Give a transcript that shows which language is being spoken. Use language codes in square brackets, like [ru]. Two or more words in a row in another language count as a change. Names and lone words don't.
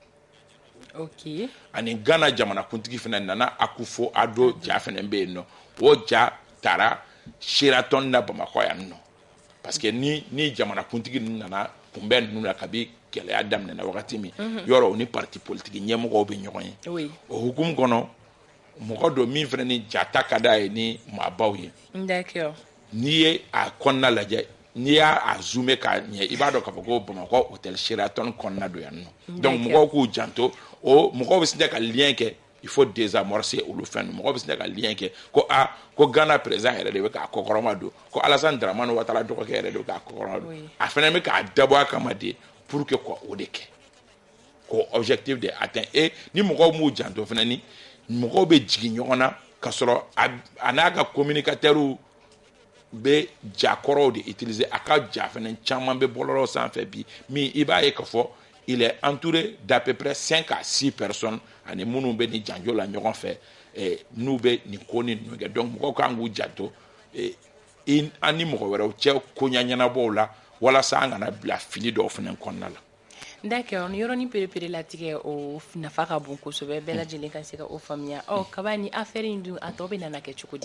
[bm] ani Ghana jamanakuntigi fana nana Akufo Addo ja fana bɛ yen nɔ o ja taara Sheraton na Bamakɔ yan nɔ parce que ni jamanakuntigi nana kunbɛn ninnu la kabi gɛlɛya daminɛna wagati min yɔrɔ o ni [fr] parti politique [bm] ɲɛmɔgɔw bɛ ɲɔgɔn ye o hukumu kɔnɔ mɔgɔ dɔ min fana ni jata ka d'a ye ni maabaw ye n'i ye a kɔnɔna lajɛ n'i y'a zoomer k'a ɲɛ i b'a dɔn k'a fɔ ko Bamakɔ hôtel Sheraton kɔnɔna don yan nɔ donc mɔgɔw k'u janto o mɔgɔw bɛ se ka lien kɛ [fr] il faut désamorcer [bm] olu fɛn ninnu mɔgɔw bɛ se ka lien kɛ ko Ghana président yɛrɛ de bɛ k'a kɔkɔrɔma don ko Alassane Dramane Ouattara dɔgɔkɛ yɛrɛ de bɛ k'a kɔkɔrɔma don a fana bɛ k'a dabɔ a kama de [fr] pour que [bm] o de kɛ ko objectif de atteint et ni mɔgɔw m'u janto fana ni mɔgɔw bɛ jigin ɲɔgɔn na ka sɔrɔ a n'a ka communicateurs bɛ jakɔrɔw de utiliser a ka ja fana caman bɛ bɔlɔlɔ sanfɛ bi min i b'a ye k'a fɔ [fr] il est entouré d'à peu près 5 à 6 personnes [bm] ani minnu bɛ ni janjo la ɲɔgɔn fɛ n'u bɛ nin ko ni ninnu kɛ donc mɔgɔw kan k'u janto an ni mɔgɔ wɛrɛw cɛ koɲa ɲɛnabɔw la walasa an kana bila fili dɔw fana kɔnɔna la. D'accord, ni yɔrɔnin perepere latigɛ o nafa ka bon kosɛbɛ bɛɛ lajɛlen ka se ka o faamuya kaba ni affaire in dun a tɔ bɛ nana kɛ cogo di